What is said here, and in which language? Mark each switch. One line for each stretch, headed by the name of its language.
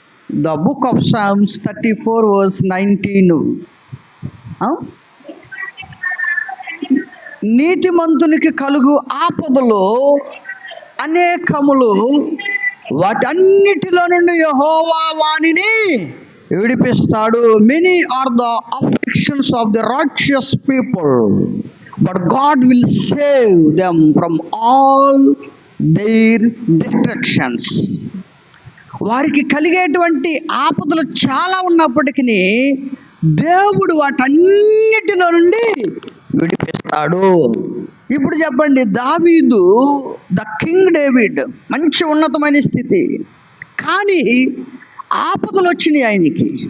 English: The book of Psalms 34 verse 19.
Telugu: నీతిమంతునికి కలుగు ఆపదలు అనేకములు, వాటన్నిటిలో నుండి యెహోవా వానిని విడిపిస్తాడు.
English: Many are the afflictions of the righteous people, but God will save them from all their destructions.
Telugu: వారికి కలిగేటువంటి ఆపదలు చాలా ఉన్నప్పటికీ దేవుడు వాటన్నిటిలో నుండి విడిపిస్తాడు. ఇప్పుడు చెప్పండి, దావీదు, ద కింగ్ డేవిడ్, మంచి ఉన్నతమైన స్థితి, కానీ ఆపదలు వచ్చినాయి ఆయనకి.